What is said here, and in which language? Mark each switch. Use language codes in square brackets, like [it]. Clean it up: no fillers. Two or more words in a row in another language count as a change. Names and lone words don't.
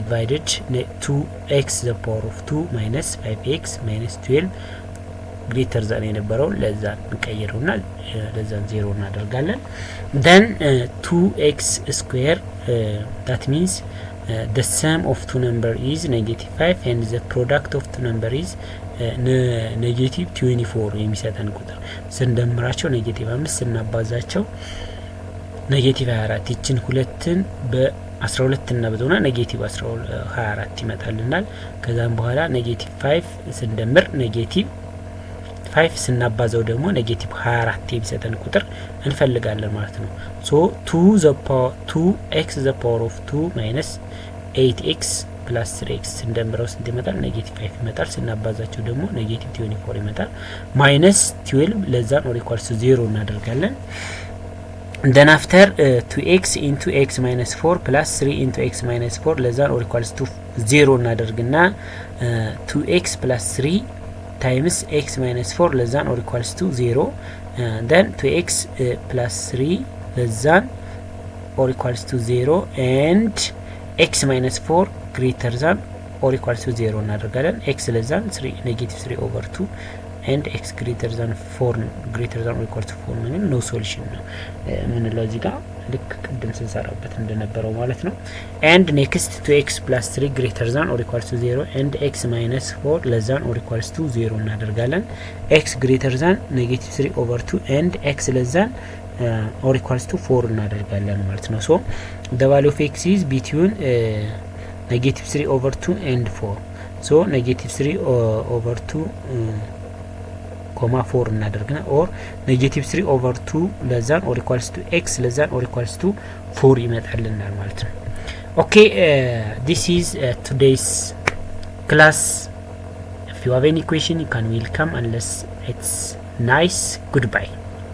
[en] divided 2x the power of 2 minus 5x minus 12 greater than [am] የነበረው ለዛ እንቀይረውና ለዛ 0 እናደርጋለን። [en] then 2x square that means the sum of two number is negative 5 and the product of two number is negative 24 [am] የሚሰጠን ቁጥር ስንደምራቸው negative 5 ስናባዛቸው negative 24 ይችን ሁለትን በ12 እና በዘውና negative 24 ይመጣልናል። ከዛም በኋላ negative 5 ስንደምር negative 5 ስናባዛው ደግሞ negative 24 የሚሰጠን ቁጥር እንፈልጋለን ማለት ነው። [en] so 2x the power of 2 minus 8x [am] ፕላስ 3x ስንደምረው ስንት ይመጣል? ኔጌቲቭ 5 ይመጣል። ስናባዛቸው ደግሞ ኔጌቲቭ 24 ይመጣል። ማይነስ 12 ለዛን [en] or equals to [am] 0 እናደርጋለን። [en] then after 2x into x minus 4 [am] plus 3 into x minus 4 ለዛን [en] or equals to [am] 0 እናደርግና [en] 2x plus 3 times x minus 4 [am] ለዛን [en] or equals to 0 then 2x plus 3 ለዛን or equals to 0 and x minus 4 greater than or equals to 0 እናደርጋለን። x less than 3 negative 3 over 2 and x greater than 4 greater than or equals to 4 ማለት no solution [am] ነው ምንለው እዚህ ጋር ልክ ቅድም ስንሰራበት እንደነበረው ማለት ነው። [en] and next to x plus 3 greater than or equals to 0 and x minus 4 less than or equals to 0 እናደርጋለን። x greater than negative 3 over 2 and x less than or equals to 4 [am] እናደርጋለን ማለት ነው። [en] so the value of x is between negative 3 over 2 and 4 so negative 3 over 2 4 እናደርግና or negative 3 over 2 less than or equals to x less than or equals to 4 [am] ይመጣልናል ማለት ነው። [en] okay this is today's class. if you have any question you can welcome unless it's nice. Goodbye.